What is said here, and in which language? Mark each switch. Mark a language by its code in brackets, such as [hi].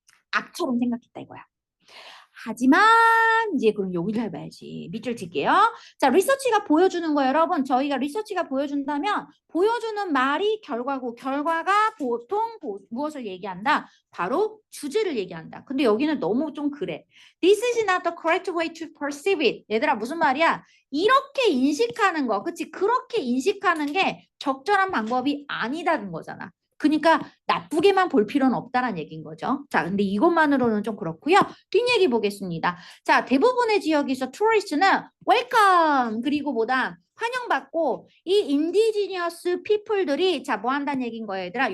[ko] 악처럼 생각했다 이거야. 하지만 이제 그럼 여기를 해봐야지. 밑줄 칠게요. 자, 리서치가 보여주는 거 여러분. 저희가 리서치가 보여준다면 보여주는 말이 결과고 결과가 보통 무엇을 얘기한다? 바로 주제를 얘기한다. 근데 여기는 너무 좀 그래. [en] This is not the correct way to perceive it. [ko] 얘들아 무슨 말이야? 이렇게 인식하는 거. 그치? 그렇게 인식하는 게 적절한 방법이 아니다는 거잖아. 그러니까 나쁘게만 볼 필요는 없다는 얘기인 거죠. 자, 근데 이것만으로는 좀 그렇고요. 뒷얘기 보겠습니다. 자, 대부분의 지역에서 투어리스트는 웰컴 그리고 뭐다 환영받고 이 인디지니어스 피플들이 자, 뭐 한다는 얘기인 거예요, 얘들아.